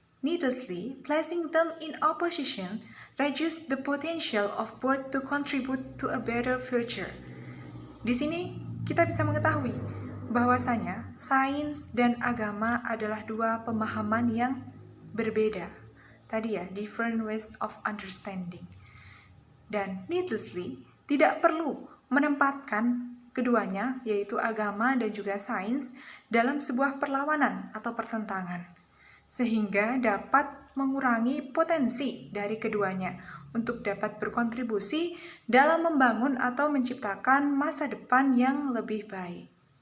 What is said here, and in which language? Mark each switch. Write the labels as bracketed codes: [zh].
[en] Needlessly, placing them in opposition reduces the potential of both to contribute to a better future. [id] Di sini kita bisa mengetahui bahwasanya sains dan agama adalah dua pemahaman yang berbeda. Tadi ya, [en] different ways of understanding. [id] Dan needlessly, tidak perlu menempatkan keduanya, yaitu agama dan juga sains, dalam sebuah perlawanan atau pertentangan, sehingga dapat mengurangi potensi dari keduanya untuk dapat berkontribusi dalam membangun atau menciptakan masa depan yang lebih baik.